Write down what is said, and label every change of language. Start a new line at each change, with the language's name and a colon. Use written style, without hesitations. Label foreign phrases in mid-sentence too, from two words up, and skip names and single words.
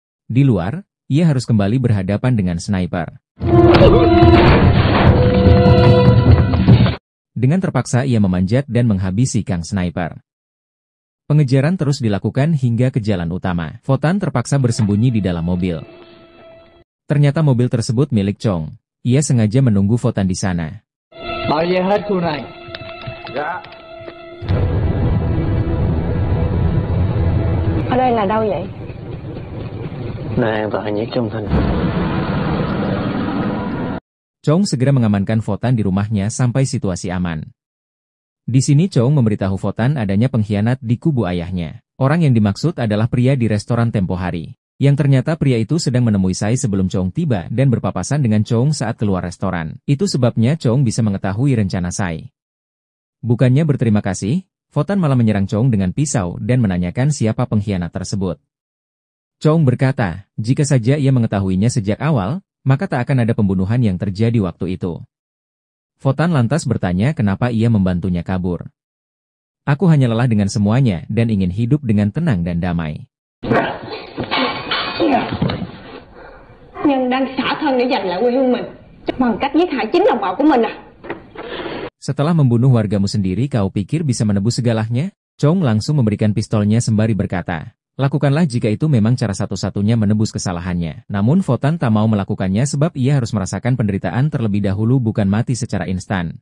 Indonesian: Di luar, ia harus kembali berhadapan dengan sniper. Dengan terpaksa ia memanjat dan menghabisi Kang Sniper. Pengejaran terus dilakukan hingga ke jalan utama. Votan terpaksa bersembunyi di dalam mobil. Ternyata mobil tersebut milik Chong. Ia sengaja menunggu Votan di sana.
Vietnamese: Bao nhiêu hết khu này? Dạ. Ở đây là đâu vậy? Nơi an toàn nhất trong thành.
Indonesian: Chong segera mengamankan Votan di rumahnya sampai situasi aman. Di sini Chong memberitahu Votan adanya pengkhianat di kubu ayahnya. Orang yang dimaksud adalah pria di restoran tempo hari. Yang ternyata pria itu sedang menemui Sai sebelum Chong tiba dan berpapasan dengan Chong saat keluar restoran. Itu sebabnya Chong bisa mengetahui rencana Sai. Bukannya berterima kasih, Votan malah menyerang Chong dengan pisau dan menanyakan siapa pengkhianat tersebut. Chong berkata, jika saja ia mengetahuinya sejak awal, maka tak akan ada pembunuhan yang terjadi waktu itu. Votan lantas bertanya kenapa ia membantunya kabur. Aku hanya lelah dengan semuanya dan ingin hidup dengan tenang dan damai.
Vietnamese: Nhân đang xả thân để giành lại quê hương mình bằng cách giết hại chính đồng bào của mình à?
Indonesian: Setelah membunuh wargamu sendiri kau pikir bisa menebus segalanya? Chong langsung memberikan pistolnya sembari berkata, lakukanlah jika itu memang cara satu-satunya menebus kesalahannya. Namun Votan tak mau melakukannya sebab ia harus merasakan penderitaan terlebih dahulu bukan mati secara instan.